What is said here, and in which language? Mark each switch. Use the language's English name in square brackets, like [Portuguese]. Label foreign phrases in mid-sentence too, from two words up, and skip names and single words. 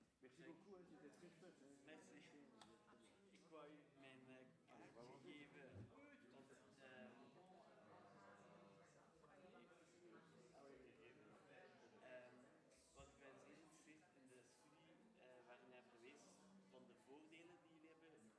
[French] Merci beaucoup, hein, c'était très chouette. Hein. Merci. [Dutch] Ik wou u mijn kaartje geven. Want, wat ik ben zeer geïnteresseerd in de studie waarin je hebt geweest van de voordelen die jullie hebben.